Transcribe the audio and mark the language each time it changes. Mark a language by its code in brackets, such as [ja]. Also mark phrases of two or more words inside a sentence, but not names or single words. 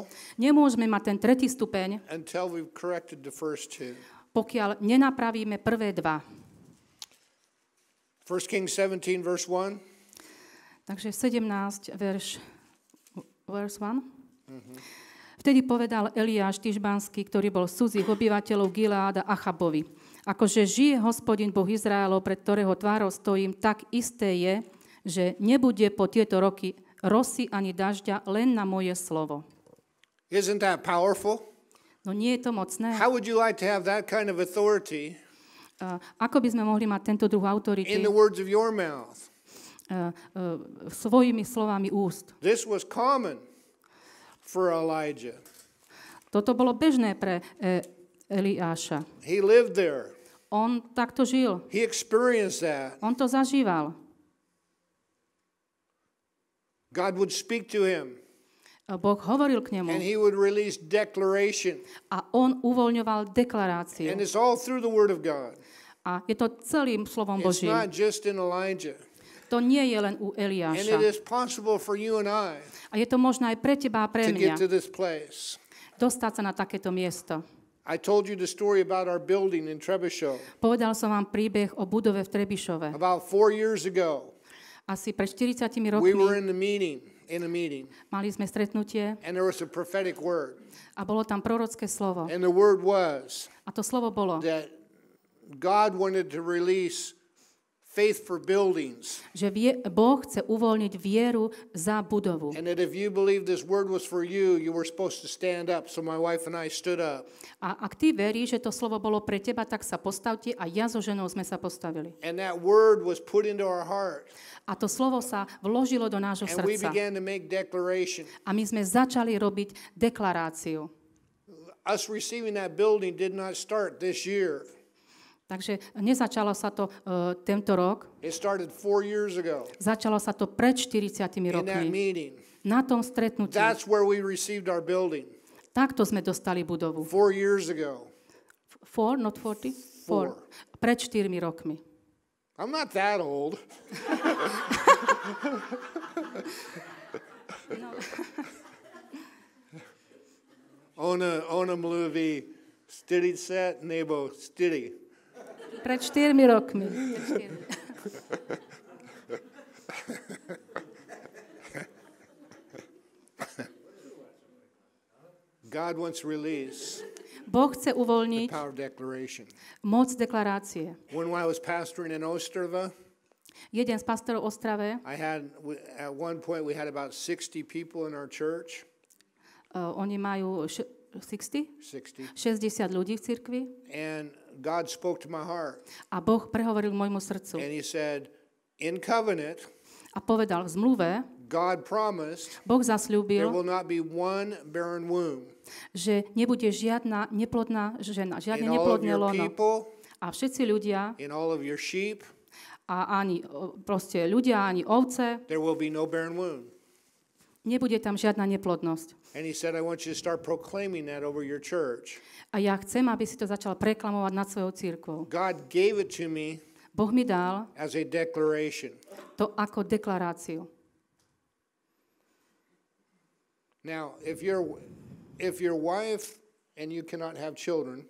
[sk] Nemôžeme mať ten tretí stupeň, [en] until we've corrected the first two. [sk] pokiaľ nenapravíme prvé dva. [en] 1 Kings 17, verse 1. [sk] Takže 17, verš 1. Vtedy povedal Eliáš Tišbanský, ktorý bol z cudzích obyvateľov Gileáda Achabovi: akože žije Hospodin Boh Izraelov, pred ktorého tvárou stojím, tak isté je, že nebude po tieto roky rosy ani dažďa, len na moje slovo. [en] Isn't that powerful? [sk] No nie je to mocné? [en] How would you like to have that kind of authority [sk] Ako by sme mohli mať tento druh autority [en] in the words of your mouth? [sk] svojimi slovami úst? [en] This was common for Elijah. [sk] Toto bolo bežné pre Eliáša. [en] He lived there. [sk] On takto žil. [en] He experienced that. [sk] On to zažíval. [en] God would speak to him, [sk] Boh hovoril k [en] and [sk] nemu [en] he would release declaration. [sk] a on uvoľňoval deklaráciu. [en] And it's all through the Word of God. [sk] A je to celým slovom [en] It's [sk] Božím. [en] not just in Elijah. [sk] To nie je len u [en] And it [sk] Eliáša. [en] is possible for you and I [sk] A je to možné aj pre teba a pre [en] to get to [sk] mňa. [en] this place. [sk] Dostať sa na takéto miesto. [en] I told you the story about our building in Trebuchet. [sk] Povedal som vám príbeh o budove v Trebišove. [en] About 4 years ago, [sk] Asi pred 40 [en] we were [sk] rokmi [en] in a meeting, [sk] mali sme stretnutie [en] and there was a prophetic word. [sk] a bolo tam prorocké slovo. [en] And the word was [sk] A to slovo bolo, [en] that God wanted to release faith for buildings. [sk] Že Boh chce uvoľniť vieru za budovu. [en] And that if you believe this word was for you, you were supposed to stand up. So my wife and I stood up. [sk] A ak ty veríš, že to slovo bolo pre teba, tak sa postavte a ja so ženou sme sa postavili. [en] And that word was put into our heart. [sk] A to slovo sa vložilo do nášho [en] And we [sk] srdca. [en] began to make declaration. [sk] A my sme začali robiť deklaráciu. [en] Us receiving that building did not start this year. [sk] Takže nezačalo sa to tento rok. [en] It started 4 years ago [sk] Začalo sa to pred 40 [en] in that [sk] rokmi. [en] meeting. [sk] Na tom stretnutí. [en] That's where we received our building. [sk] Takto sme dostali budovu. [en] 4 years ago. 4, not 40? 4. [sk] Pred 4 rokmi. [en] I'm not that old. [cs] Ona mluví [en] steady set [cs] nebo steady. [sk] Pred 4 rokmi. [en] God wants to release [sk] Boh chce [en] the [sk] uvoľniť [en] power of declaration. [sk] moc deklarácie. [en] When I was pastoring in Ostrava, [sk] Jeden z pastorov v Ostrave, [en] at one point we had about 60 people in our church. [sk] oni majú 60 ľudí v cirkvi [en] And God spoke to my heart. [sk] a Boh prehovoril môjmu srdcu [en] And he said, in covenant, [sk] a povedal v zmluve, [en] God promised [sk] Boh [en] there [sk] zasľúbil, [en] will not be one barren womb. [sk] že nebude žiadna neplodná žena, žiadne [en] In all of [sk] neplodné [en] your [sk] lono. [en] people, [sk] A všetci ľudia, [en] in all of your sheep, [sk] a ani proste ľudia, ani ovce, [en] there will be no barren womb. [sk] nebude tam žiadna neplodnosť. [en] And he said, I want you to start proclaiming that over your church. [sk] A ja chcem, aby si to začal preklamovať nad svojou cirkvou. [en] God gave it to me [sk] Boh mi dal [en] as a declaration. [sk] to ako deklaráciu. [en] Now, if your wife and you cannot have children,